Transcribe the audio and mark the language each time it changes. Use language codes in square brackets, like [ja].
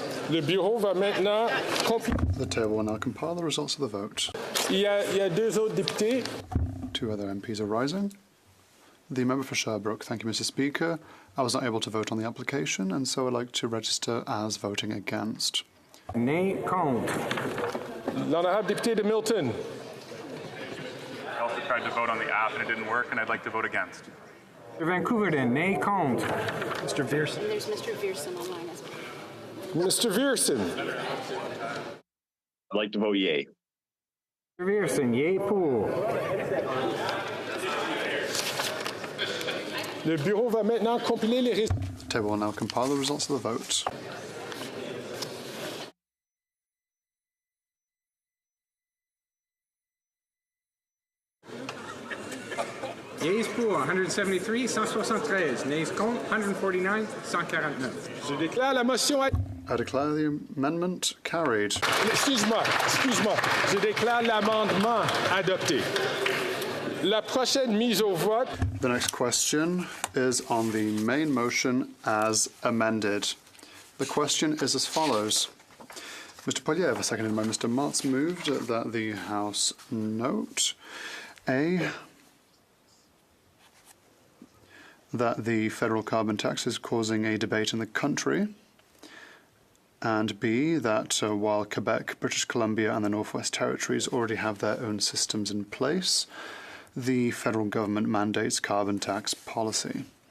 [fr] Le bureau va maintenant [en] The table will now compile the results of the vote. [fr] Il y a deux autres députés. [en] Two other MPs are rising. The member for Sherbrooke. Thank you, Mr. Speaker. I was not able to vote on the application, and so I'd like to register as voting against. Nay contre. [fr] L'honorable député de Milton. [en] I also tried to vote on the app and it didn't work, and I'd like to vote against. Mr. Vancouverden, nay contre. Mr. Veerson. There's Mr. Veerson online as well. Mr. Veerson. I'd like to vote yay. Mr. Veerson, yay pour. [fr] Le bureau va maintenant compiler les résultats. [en] The table will now compile the results of the vote. Yeas pour 173, 173. Nays contre 149, 149. [fr] Je déclare la motion. [en] I declare the amendment carried. [fr] Excuse-moi. Je déclare l'amendement adopté. La prochaine mise au vote. [en] The next question is on the main motion as amended. The question is as follows. Mr. Poilievre, seconded by Mr. Motz, moved that the House note A, that the federal carbon tax is causing a debate in the country, and B, that while Quebec, British Columbia and the Northwest Territories already have their own systems in place, the federal government mandates carbon tax policy.